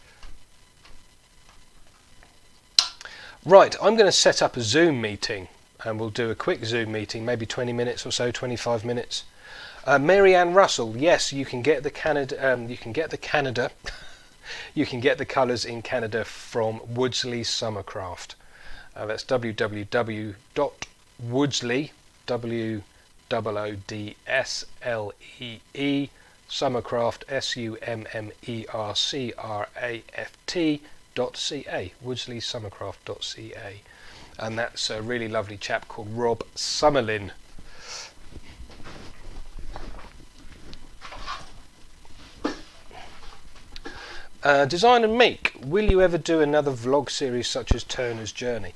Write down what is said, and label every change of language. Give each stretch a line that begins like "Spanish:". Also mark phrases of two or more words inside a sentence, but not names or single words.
English: Right, I'm going to set up a Zoom meeting, and we'll do a quick Zoom meeting, maybe 20 minutes or so, 25 minutes. Mary Ann Russell, yes, you can get the you can get the colours in Canada from Woodsley Summercraft. That's www.woodsley, WOODSLEE, Summercraft, SUMMERCRAFT.ca, woodsley-summercraft.ca, and that's a really lovely chap called Rob Summerlin. Design and make, will you ever do another vlog series such as Turner's Journey?